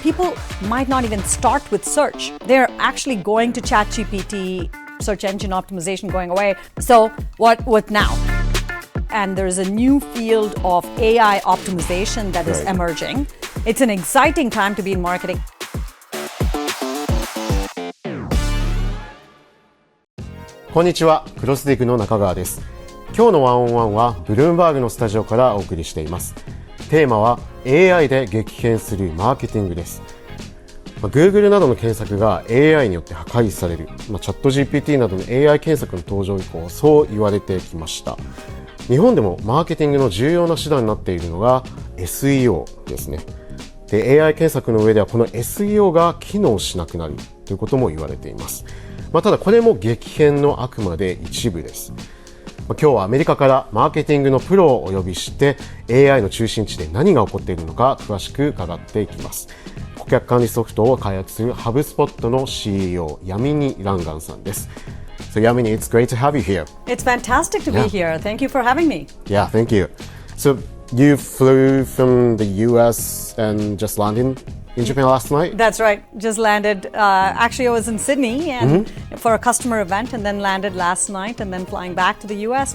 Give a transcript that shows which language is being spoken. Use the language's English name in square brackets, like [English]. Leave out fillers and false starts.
[English] People might not even start with search. They're actually going to ChatGPT, search engine optimization going away. So what now? And there's a new field of AI optimization that is emerging. It's an exciting time to be in marketing. [Japanese] こんにちは、クロスディグの中川です。今日のワンオンワンはブルームバーグのスタジオからお送りしています。テーマは AI で激変するマーケティングです。 Google などの検索が AI によって破壊される、ChatGPT などの AI 検索の登場以降、そう言われてきました。日本でもマーケティングの重要な手段になっているのが SEO ですね。で、AI 検索の上ではこの SEO が機能しなくなるということも言われています。ただこれも激変のあくまで一部です。今日はアメリカからマーケティングのプロをお呼びして AI の中心地で何が起こっているのか詳しく伺っていきます。顧客管理ソフトを開発する HubSpot の CEO ヤミニ・ランガンさんです。 [English] So Yamini, it's great to have you here. It's fantastic to be here. Thank you for having me. Yeah, thank you. So you flew from the US and just landed in Japan last night? That's right. Just landed. Actually, I was in Sydney and for a customer event, and then landed last night, and then flying back to the U.S.